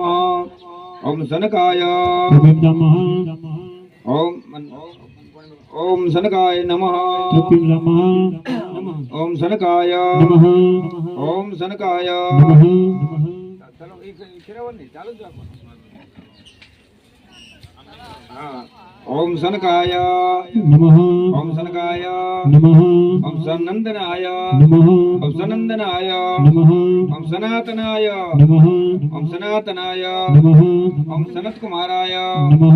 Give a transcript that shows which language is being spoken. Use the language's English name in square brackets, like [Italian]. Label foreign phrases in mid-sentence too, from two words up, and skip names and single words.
[Sanskrit] ઓમ સનકાય. ઓમ ઓમ સનકાય નમઃ. ઓમ સનકાય. ઓમ સનકાય. [Gujarati] ચાલો એ ફેરવવાનું નહીં, ચાલુ જ રાખવાનું. [Sanskrit] ओम सनकाय नमः. ओम सनकाय नमः. ओम सनंदनाय नमः. ओम सनंदनाय नमः. ओम सनातनाय नमः. ओम सनातनाय नमः. ओम सनत कुमाराय नमः.